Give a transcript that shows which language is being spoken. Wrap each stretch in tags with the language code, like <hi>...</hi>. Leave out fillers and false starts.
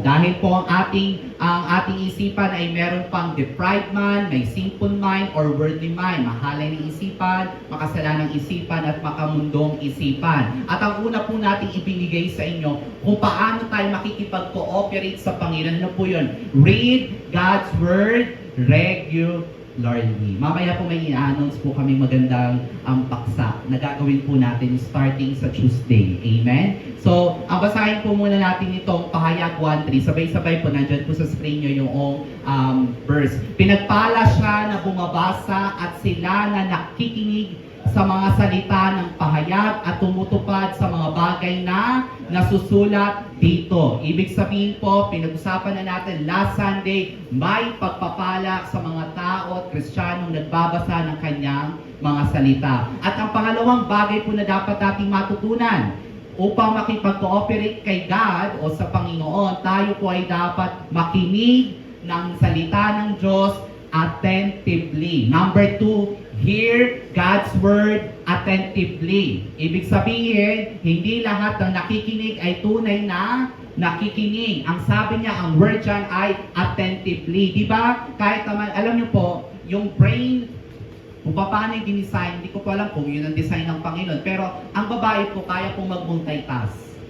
<tl>Dahil po ang ating isipan ay meron pang</tl> <en>deprived man,</en> <tl>may</tl> <en>sinful mind, or worldly mind.</en> <tl>Mahalay ng isipan, makasalanang isipan, at makamundong isipan. At ang una po natin ibinigay sa inyo kung paano tayo makikipag-cooperate sa Panginoon. Ano po yun?</tl> <en>Read God's Word regularly.</en> <tl>Mamaya po may i-announce po kami magandang paksa na gagawin po natin starting sa Tuesday. Amen? So, ang basahin po muna natin itong Pahayag 1:3. Sabay-sabay po, nandyan po sa screen nyo yung verse. Pinagpala siya na bumabasa at sila na nakikinig sa mga salita ng pahayag at tumutupad sa mga bagay na nasusulat dito. Ibig sabihin po, pinag-usapan na natin</tl> <en>last Sunday,</en> <tl>may pagpapala sa mga tao at Kristiyanong nagbabasa ng kanyang mga salita. At ang pangalawang bagay po na dapat nating matutunan, upang makipag-cooperate kay God o sa Panginoon, tayo po ay dapat makinig ng salita ng Diyos attentively.</tl> <en>Number 2, hear God's Word attentively.</en> <tl>Ibig sabihin, hindi lahat ng nakikinig ay tunay na nakikinig. Ang sabi niya, ang word dyan ay attentively. Diba? Kahit naman, alam niyo po, yung brain, kung paano yung dinesign, hindi ko po alam kung yun ang design ng Panginoon. Pero ang babae po, kaya pong mag-multitask.</tl>